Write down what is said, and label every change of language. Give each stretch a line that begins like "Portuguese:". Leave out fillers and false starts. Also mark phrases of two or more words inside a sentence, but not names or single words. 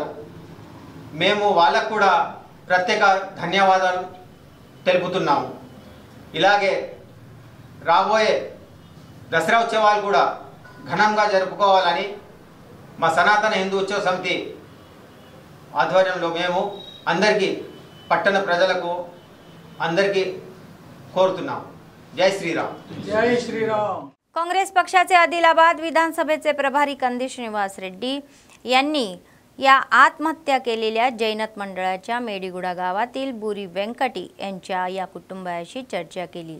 Telugu: మేము వాళ్ళకు కూడా ప్రత్యేక ధన్యవాదాలు తెలుపుతున్నాము. ఇలాగే రాబోయే దసరా ఉత్సవాలు కూడా ఘనంగా జరుపుకోవాలని మా సనాతన హిందూ ఉత్సవ సమితి ఆధ్వర్యంలో మేము అందరికీ పట్టణ ప్రజలకు అందరికీ कोरతున్నాం.
Hindi: जय श्रीराम. जय श्रीराम.
Marathi: काँग्रेस पक्षाचे आदिलाबाद विधानसभेचे प्रभारी कंदी श्रीनिवास रेड्डी यांनी या आत्महत्या केलेल्या जैनत मंडळाच्या मेडीगुडा गावातील बुरी वेंकटी यांच्या या कुटुंबाशी चर्चा केली.